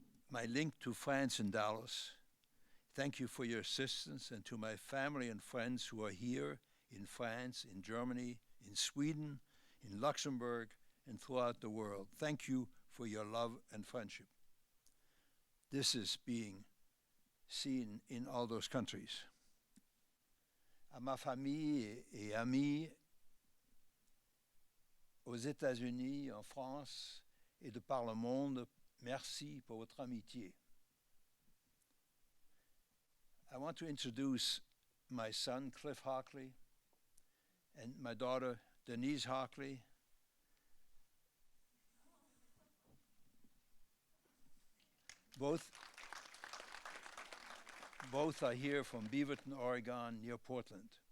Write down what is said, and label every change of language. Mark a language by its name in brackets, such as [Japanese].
[English] My link to France and Dallas. Thank you for your assistance, and to my family and friends who are here in France, in Germany, in Sweden, in Luxembourg, and throughout the world. Thank you for your love and friendship. This is being seen in all those countries. [French] À ma famille et amis aux États-Unis, en France et de par le monde, merci pour votre amitié. [English] I want to introduce my son, Cliff Hockley, and my daughter, Denise Hockley. Both are here from Beaverton, Oregon, near Portland.